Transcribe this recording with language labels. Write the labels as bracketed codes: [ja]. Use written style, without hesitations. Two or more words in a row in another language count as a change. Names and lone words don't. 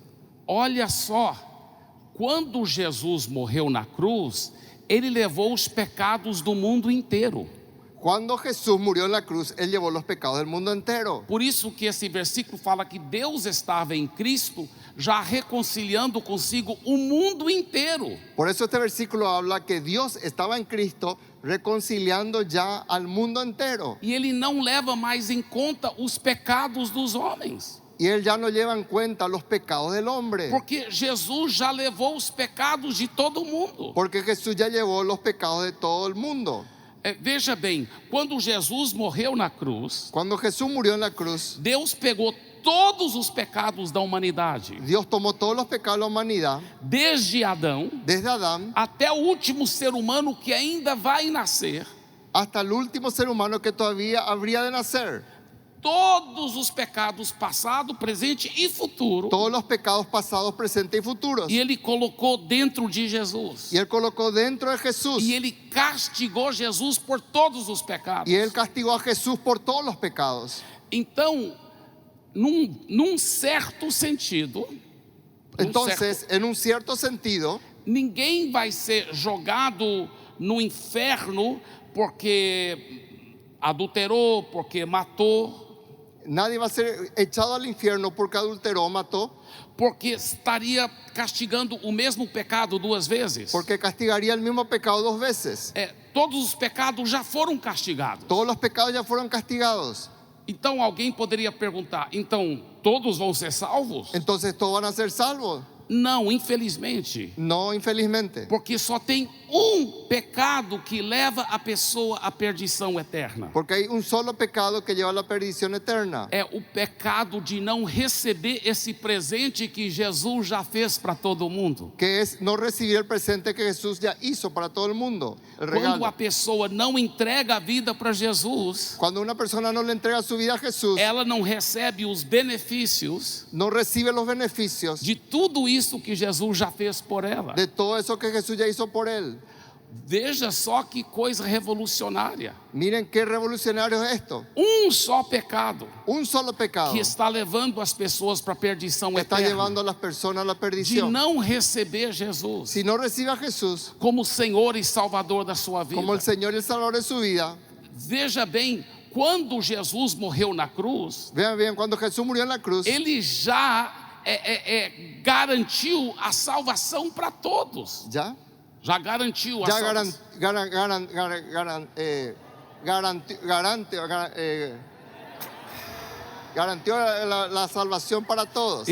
[pt] Olha só, quando Jesus morreu na cruz, ele levou os pecados do mundo inteiro. [es] Cuando Jesús murió en la cruz, Él llevó los pecados del mundo entero. [pt] Por isso que esse versículo fala que Deus estava em Cristo, já reconciliando consigo o mundo inteiro. [es] Por eso este versículo habla que Dios estaba en Cristo reconciliando ya al mundo entero. [pt] E ele não leva mais em conta os pecados dos homens. [es] Y Él ya no lleva en cuenta los pecados del hombre. [pt] Porque Jesus já levou os pecados de todo mundo. [es] Porque Jesús ya llevó los pecados de todo el mundo. [pt] Veja bem, quando Jesus morreu na cruz, [es] Cuando Jesús murió en la cruz, [pt] Deus pegou todos os pecados da humanidade, [es] Dios tomó todos los pecados de la humanidad, [pt] desde Adão [es] desde Adán [pt] até o último ser humano que ainda vai nascer. [es] hasta el último ser humano que todavía habría de nacer. [pt] Todos os pecados passado, presente e futuro. [es] Todos los pecados pasados, presentes y futuros. [pt] E ele colocou dentro de Jesus. [es] Y Él colocó dentro de Jesús. [pt] E ele castigou Jesus por todos os pecados. [es] Y Él castigó a Jesús por todos los pecados. [pt] Então, num certo sentido, [es] Entonces, en un cierto sentido, [pt] ninguém vai ser jogado no inferno porque adulterou, porque matou, [es] nadie va a ser echado al infierno porque adulteró o mató, [pt] porque estaria castigando o mesmo pecado duas vezes. [es] porque castigaría el mismo pecado dos veces. [pt] Todos os pecados já foram castigados. [es] Todos los pecados ya fueron castigados. [pt] Então alguém poderia perguntar: então todos vão ser salvos? [es] Entonces todos van a ser salvos. [pt] Não, infelizmente. [es] No, infelizmente. [pt] Porque só tem um pecado que leva a pessoa à perdição eterna. [es] Porque hay un solo pecado que lleva a la perdición eterna. [pt] É o pecado de não receber esse presente que Jesus já fez para todo mundo. [es] Que es no recibir el presente que Jesús ya hizo para todo el mundo. El [pt] Quando a [es] regalo. [pt] pessoa não entrega a vida para Jesus, [es] Cuando una persona no le entrega su vida a Jesús, [pt] ela não recebe os benefícios [es] no recibe los beneficios [pt] de tudo isso que Jesus já fez por ela. [es] de todo eso que Jesús ya hizo por él. [pt] Veja só que coisa revolucionária. [es] Miren qué revolucionario es esto. [pt] Um só pecado [es] Un solo pecado [pt] que está levando as pessoas para a perdição [es] está [pt] eterna. [es] llevando a las personas a la [pt] De [es] perdición. [pt] não receber Jesus [es] Si no recibe a Jesús [pt] como Senhor e Salvador da sua vida. [es] como el Señor y el Salvador de su vida, [pt] Veja bem, quando Jesus morreu na cruz, [es] vean bien, cuando Jesús murió en la cruz, [pt] ele já garantiu a salvação para todos. [es] ya [pt] Já garantiu a salvação. [es] garantió la salvación para todos.